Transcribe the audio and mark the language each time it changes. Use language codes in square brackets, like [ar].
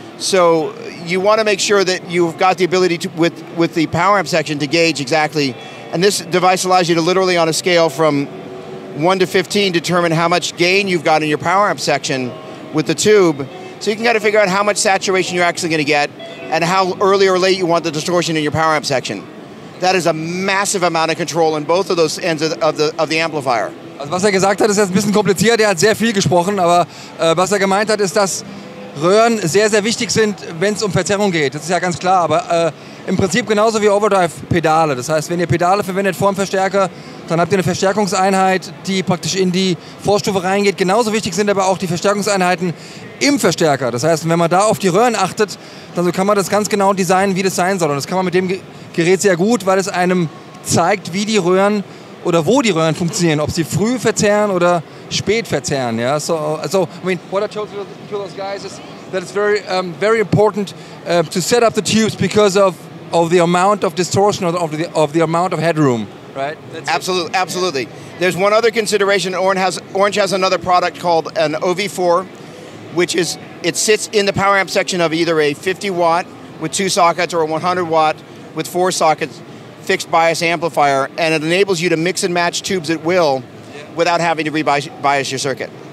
[en] So you want to make sure that you've got the ability to, with the power amp section, to gauge exactly, and this device allows you to literally on a scale from 1 to 15 determine how much gain you've got in your power amp section with the tube, so you can kind of figure out how much saturation you're actually going to get and how early or late you want the distortion in your power amp section. That is a massive amount of control in both of those ends of the amplifier. [de] Also was er gesagt hat, ist jetzt ein bisschen kompliziert, er hat sehr viel gesprochen, aber was er gemeint hat, ist, dass Röhren sehr, sehr wichtig sind, wenn es um Verzerrung geht. Das ist ja ganz klar, aber im Prinzip genauso wie Overdrive-Pedale. Das heißt, wenn ihr Pedale verwendet vor dem Verstärker, dann habt ihr eine Verstärkungseinheit, die praktisch in die Vorstufe reingeht. Genauso wichtig sind aber auch die Verstärkungseinheiten im Verstärker. Das heißt, wenn man da auf die Röhren achtet, dann so kann man das ganz genau designen, wie das sein soll. Und das kann man mit dem Gerät sehr gut, weil es einem zeigt, wie die Röhren oder wo die Röhren funktionieren, ob sie früh verzerren oder spät verzerren. [en] Yeah? So I mean, what I told to those guys is that it's very important to set up the tubes because of the amount of distortion or of the amount of headroom, right? Absolutely. There's one other consideration. Orange has another product called an OV4, which is, it sits in the power amp section of either a 50 watt with 2 sockets or a 100 watt with 4 sockets fixed bias amplifier, and it enables you to mix and match tubes at will without having to rebias your circuit.